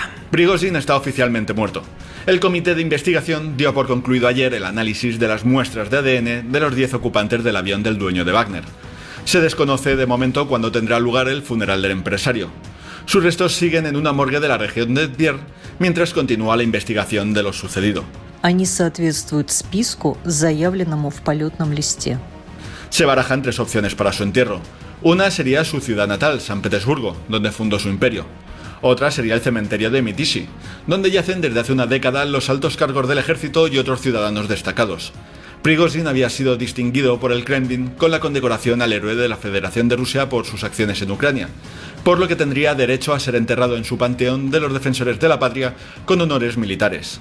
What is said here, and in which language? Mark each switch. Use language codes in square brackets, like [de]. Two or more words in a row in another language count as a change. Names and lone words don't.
[es] Prigozhin está oficialmente muerto. El comité de investigación dio por concluido ayer el análisis de las muestras de ADN de los 10 ocupantes del avión del dueño de Wagner. Se desconoce de momento cuándo tendrá lugar el funeral del empresario. Sus restos siguen en una morgue de la región de Tver, mientras continúa la investigación de lo sucedido. [ru] Они соответствуют списку, заявленному в полетном листе. [es] Se barajan 3 opciones para su entierro. Una sería su ciudad natal, San Petersburgo, donde fundó su imperio. Otra sería el cementerio de Mytishi, donde yacen desde hace una década los altos cargos del ejército y otros ciudadanos destacados. Prigozhin había sido distinguido por el Kremlin con la condecoración al héroe de la Federación de Rusia por sus acciones en Ucrania, por lo que tendría derecho a ser enterrado en su panteón de los defensores de la patria con honores militares.